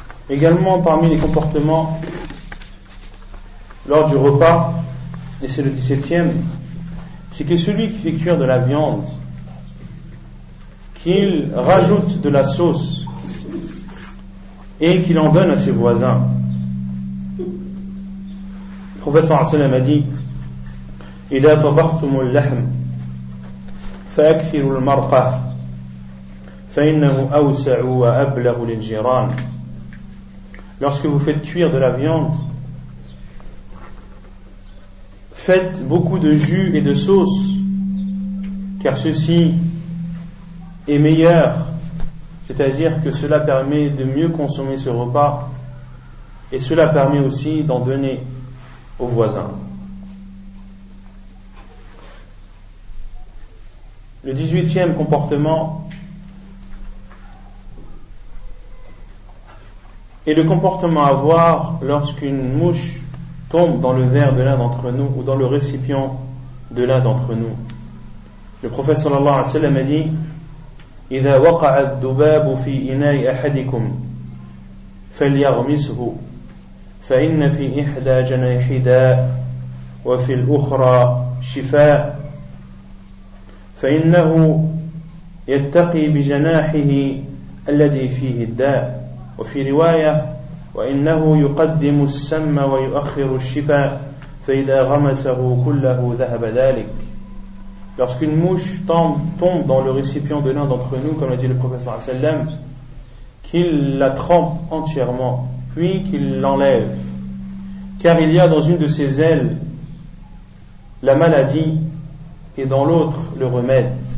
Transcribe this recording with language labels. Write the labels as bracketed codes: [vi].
[fr] Également parmi les comportements lors du repas, et c'est le 17e, c'est que celui qui fait cuire de la viande, qu'il rajoute de la sauce et qu'il en donne à ses voisins. Le prophète sallallahu alayhi wa sallam a dit [ar] إذا طبختم اللحم فأكثروا المرقة فإنه أوسع وأبلغ للجيران. [fr] Lorsque vous faites cuire de la viande, faites beaucoup de jus et de sauce, car ceci est meilleur, c'est-à-dire que cela permet de mieux consommer ce repas et cela permet aussi d'en donner aux voisins. Le 18e comportement est le comportement à avoir lorsqu'une mouche tombe dans le verre de l'un d'entre nous ou dans le récipient de l'un d'entre nous. Le prophète sallallahu alayhi wa sallam a dit [ar] إذا وقع الذباب في إناء أحدكم فليغمسه فإن في إحدى جناحيه داء وفي الأخرى شفاء فإنه يتقي بجناحه الذي فيه الداء وفي رواية وإنه يقدم السم ويؤخر الشفاء فإذا غمسه كله ذهب ذلك. [fr] Lorsqu'une mouche tombe dans le récipient de l'un d'entre nous, comme l'a dit le prophète sallallahu alayhi wa sallam, qu'il la trempe entièrement, puis qu'il l'enlève, car il y a dans une de ses ailes la maladie et dans l'autre le remède.